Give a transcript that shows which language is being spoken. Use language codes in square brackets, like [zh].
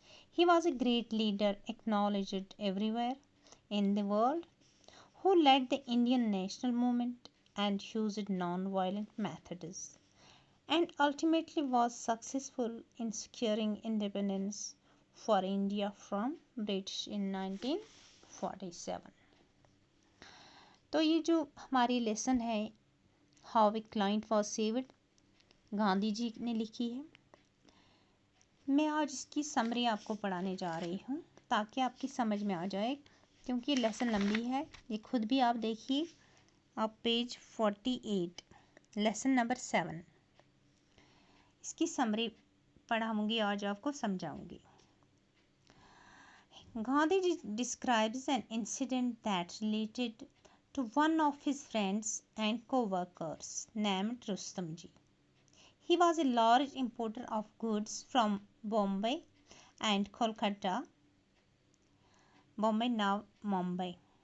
[en] He was a great leader acknowledged everywhere in the world who led the Indian national movement and used non-violent methods, and ultimately was successful in securing independence for India from British in 1947. [hi] तो ये जो हमारी lesson है [en] how a client was saved, [hi] Gandhi ji ने लिखी है। मैं आज इसकी समरी आपको पढ़ाने जा रही हूँ ताकि आपकी समझ में आ जाए, क्योंकि लेसन लंबी है। ये खुद भी आप देखिए, आप पेज 48 लेसन नंबर 7 इसकी समरी पढ़ाऊंगी, आज आपको समझाऊंगी। [en] Gandhi describes an incident that related to one of his friends and co-workers named Rustam ji. He was a large importer of goods from Bombay and Kolkata, Bombay now Mumbai.